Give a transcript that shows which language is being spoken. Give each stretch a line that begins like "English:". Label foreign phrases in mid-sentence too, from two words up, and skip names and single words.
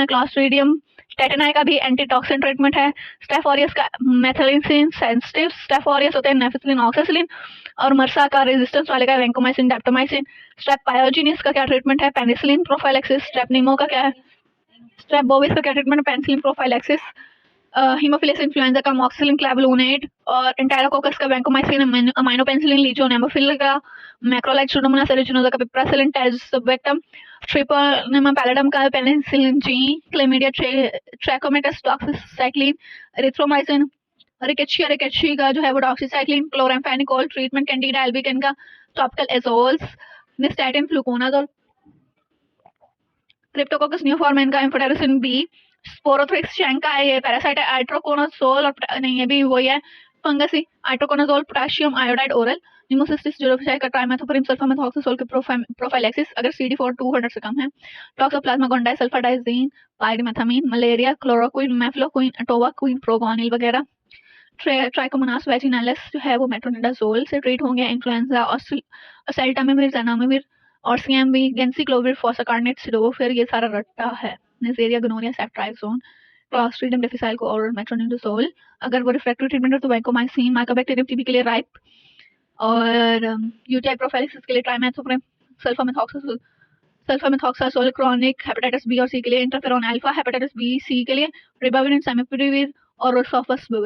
Hindi: क्लॉस्ट्रिडियम टेटेनाई का भी
English: antitoxin treatment
Hindi: है। स्टेफोरियस का
English: methicillin sensitive staphylococcus
Hindi: होते हैं नेफिसिलिन ऑक्सासिलिन। और मर्सा का रेजिस्टेंस वाले का वैंकोमाइसिन डेप्टोमाइसिन। स्ट्रेप पायोजिनिस का क्या ट्रीटमेंट है
English: penicillin prophylaxis.
Hindi: स्ट्रेप निमो का क्या है स्ट्रेप बोविस का क्या ट्रीटमेंट है
English: penicillin prophylaxis.
Hindi: हीमोफिलस इन्फ्लुएंजा का मॉक्सिलिन क्लैवलूनेट। और एंटेरोकोकस का वैंकोमाइसिन अमाइनोपेनिसिलिन लीजोन एमोफिल का मैक्रोलाइड सुडोमोनास एरिजिनोसा का पिप्रासिलिन टेज़ोबैक्टम। ट्रिपोनेमा पैलिडम का पेनिसिलिन जी। क्लेमिडिया ट्रैकोमेटस डॉक्सीसाइक्लिन एरिथ्रोमाइसिन। रिकेट्शी का जो है वो डॉक्सीसाइक्लिन क्लोराम्फेनिकोल। ट्रीटमेंट कैंडिडा एल्बिकन का
English: topical azoles
Hindi: निस्टैटिन फ्लूकोनाजोल। क्रिप्टोकोकस न्यूफॉर्मेन का एम्फोटेरिसिन बी। स्पोरोथ्रिक्स शैंका है ये पैरासाइट है। आइट्रोकोनाजोल और नहीं ये भी वही है फंगस ही। आइट्रोकोनाजोल
English: potassium iodide oral.
Hindi: न्यूमोसिस्टिस जोरोफिसाई का ट्राइमेथोफोरिम सल्फामेथॉक्सोसोल के प्रोफाइलैक्सिस अगर CD4 200 से कम है। टॉक्सोप्लाज्मा गोंडाई सल्फाडाइजीन पायरिमेथामीन। मलेरिया क्लोरोक्विन मेफ्लोक्विन अटोवाक्विन प्रोगोनिल वगैरह। ट्राइकोमोनास वेजिनालिस जो है वो मेट्रोनिडाजोल से ट्रीट होंगे। इन्फ्लुएंजा ओसेल्टामिविर ज़नामिविर और CMV गेंसिक्लोविर फॉसाकार्नेट सिडोफिर ये सारा रट्टा है। नेजेरिया गोनोरिया सेफ्ट्राइजोन क्लॉस्ट्रिडियम डिफिसाइल को और मेट्रोनिडाजोल। अगर वो
English: refractory treatment
Hindi: है तो वैंकोमाइसिन। माइकोबैक्टीरियम टीबी के लिए राइप और
English: UTI prophylaxis
Hindi: के लिए ट्राइमेथोप्रिम सल्फामेथॉक्सासोल।
English: chronic hepatitis B
Hindi: और सी के लिए
English: interferon alfa.
Hindi: हेपेटाइटिस बी सी के लिए रिबाविरिन सैमिप्रिविर और रोसोफासविर।